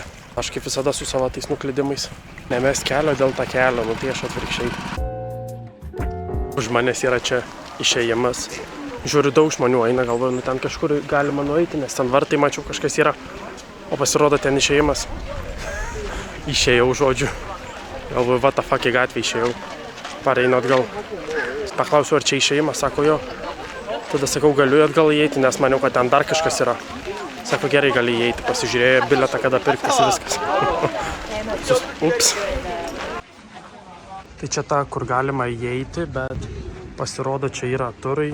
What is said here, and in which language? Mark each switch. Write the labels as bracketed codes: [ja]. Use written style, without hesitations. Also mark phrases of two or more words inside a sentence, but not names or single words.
[lt] Aš kaip visada su savo tais nuklydimais. Nemes kelio dėl tą kelio, tai aš atvirkščiai. Už manęs yra čia išėjimas. Žiūriu, daug žmonių eina, galvoju, ten kažkur galima nueiti, nes ten vartai mačiau kažkas yra. O pasirodo ten išėjimas. Išėjau, žodžiu. Galvoju, [en] what the fuck, [lt] į gatvę išėjau. Pareinu atgal. Paklausiu, ar čia išėjimas, sako jo. Tada sakau, galiu atgal įeiti, nes maniau, kad ten dar kažkas yra. Sako, gerai, gali įeiti, pasižiūrėjo bilietą, kada pirktas ir viskas. Ups. Tai čia ta, kur galima įeiti, bet pasirodo, čia yra turai.